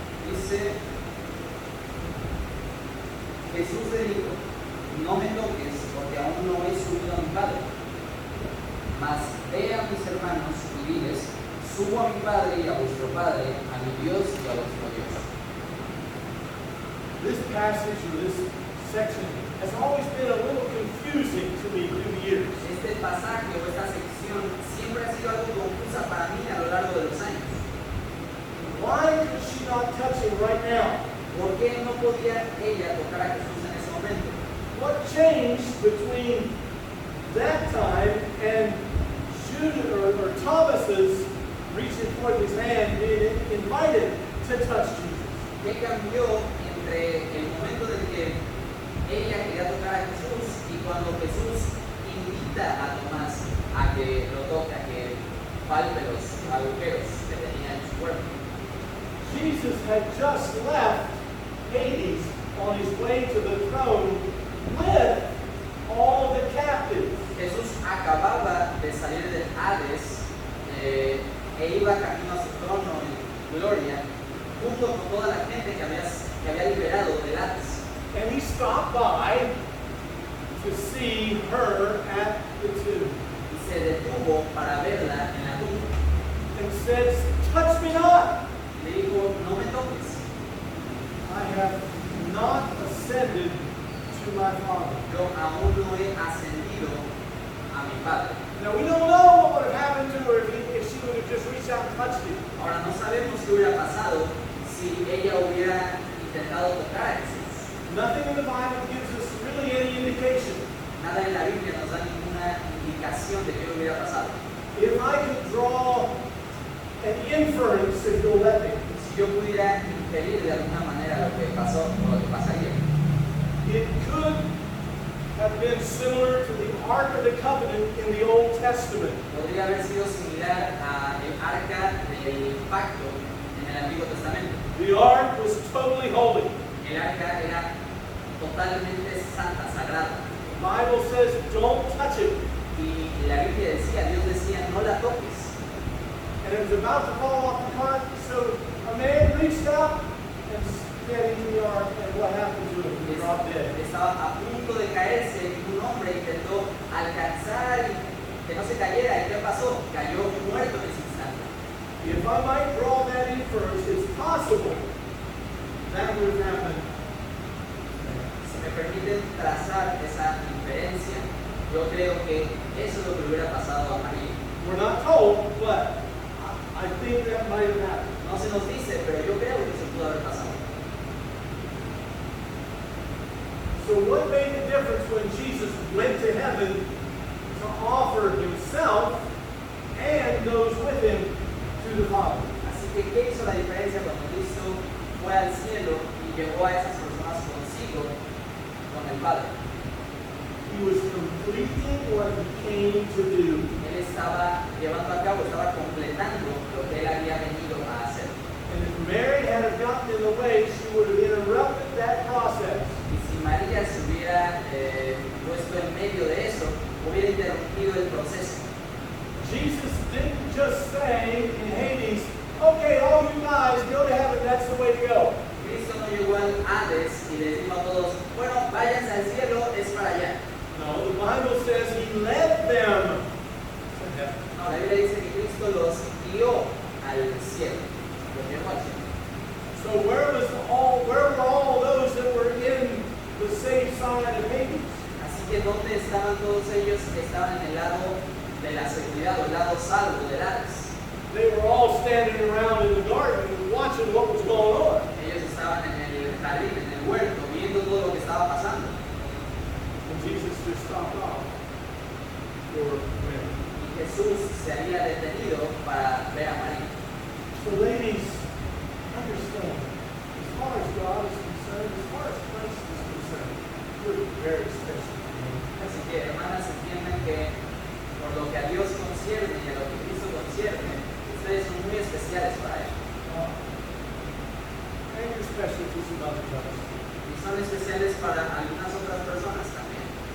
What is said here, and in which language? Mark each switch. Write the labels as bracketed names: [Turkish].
[Spanish] Dice, Jesús le dijo, no me toques porque aún no he subido a mi Padre, mas ve a mis hermanos y diles, subo a mi Padre y a vuestro Padre, a mi Dios y a vuestro Dios. [English] This passage or this section has always been a little confusing to me through the years. [Spanish] Este pasaje o esta sección siempre ha sido algo confusa para mí a lo largo de los años. [English] Why could she not touch him right now? [Spanish] ¿Por qué no podía ella tocar a Jesús en ese momento? [English] What changed between that time and Judas or Thomas's reaching forth his hand, being invited to touch Jesus? [Spanish] ¿Qué cambió entre el momento en que ella quería tocar a Jesús y cuando Jesús invita a Tomás a que lo toque, a que palpe los agujeros que tenía en su cuerpo? [English] Jesus had just left Hades on his way to the throne with all the captives. [Spanish] Jesús acababa de salir del Hades e iba camino a su trono en gloria junto con toda la gente que había liberado del Hades. [English] And he stopped by to see her at the tomb [Spanish] Y se detuvo para verla en la tumba. [English] and said, "Touch me not. [Spanish] Le dijo, no me toques, [English] I have not ascended to my Father." [Spanish] yo aún no he ascendido a mi Padre. [English] Now we don't know what would have happened to her if she would have just reached out and touched him. [Spanish] Ahora no sabemos qué hubiera pasado si ella hubiera intentado tocar a Jesús. [English] Nothing in the Bible gives us really any indication. [Spanish] Nada en la Biblia nos da ninguna indicación de qué hubiera pasado. [English] If I could draw an inference, if you'll let me, [Spanish] Si yo pudiera inferir de alguna manera lo que pasó o lo que pasaría, [English] it could have been similar to the Ark of the Covenant in the Old Testament. [Spanish] podría haber sido similar al arca del pacto en el Antiguo Testamento. [English] The Ark was totally holy. [Spanish] El arca era totalmente santa, sagrada. [English] The Bible says, don't touch it. [Spanish] Y la Biblia decía, Dios decía, no la toques. [English] And it was about to fall off the cart, so a man reached out and get into the ark, and what happened to him? He dropped dead. [Spanish] Estaba a punto de caerse y un hombre intentó alcanzar y que no se cayera. ¿Y qué pasó? Cayó muerto en ese instante. [English] If I might draw that inference, it's possible that would have happened. [Spanish] Si me permiten trazar esa inferencia, yo creo que eso es lo que hubiera pasado a María. [English] We're not told, but I think that might have happened. [Spanish] No se nos dice, pero yo creo que eso pudo haber pasado. [English] So what made the difference when Jesus went to heaven to offer himself and those with him to the Father? [Spanish] Así que, ¿qué hizo la diferencia cuando Cristo fue al cielo y llevó a esas personas consigo con el Padre? [English] He was completing what he came to do. [Spanish] Él estaba llevando a cabo, estaba completando lo que él había venido a hacer. [English] And if Mary had have gotten in the way, she would have interrupted that process. [Spanish] Y si María se hubiera puesto en medio de eso, hubiera interrumpido el proceso. [English] Jesus didn't just say in Hades, "Okay, all you guys go to heaven, that's the way to go." [Spanish] Cristo no llegó al Hades y les dijo a todos, bueno, váyanse al cielo, es para allá. [English] No, the Bible says he led them to heaven. [Spanish] No, la Biblia dice que Cristo los guió al cielo, los llevó al cielo. [English] So where were all those that were in the safe side of Hades? [Spanish] Así que ¿dónde estaban todos ellos? Estaban en el lado de la seguridad, o el lado salvo del Hades. [English] They were all standing around in the garden watching what was going on. [Spanish] Ellos estaban en el jardín, en el huerto, viendo todo lo que estaba pasando. [English] And Jesus just stopped off for Mary. [Spanish] Y Jesús se había detenido para ver a María. [English] So ladies, understand, as far as God is concerned, as far as Christ is very special to me. [Spanish] Así que, hermanas, entiendan que por lo que a Dios concierne y a lo que Cristo concierne, ustedes son muy especiales para Él. [English] And you're special to some others of us. [Spanish] Y son especiales para algunas otras personas también.